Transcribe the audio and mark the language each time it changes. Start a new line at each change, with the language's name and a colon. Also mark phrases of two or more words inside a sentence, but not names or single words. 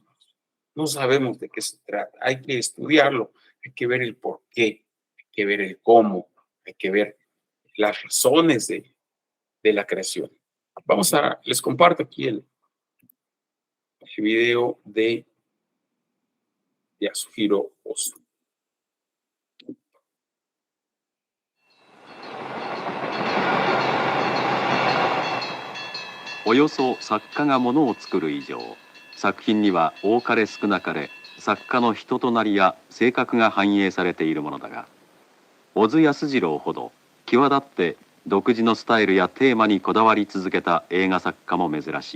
Spanish: No sabemos de qué se trata. Hay que estudiarlo, hay que ver el por qué, hay que ver el cómo, hay que ver las razones de la creación. Les comparto aquí el video de Yasuhiro Ozu.
Japanese: およそ作家がものを作る以上、作品には多かれ少なかれ作家の人となりや性格が反映されているものだが、小津安二郎ほど際立って独自のスタイルやテーマにこだわり続けた映画作家も珍しい。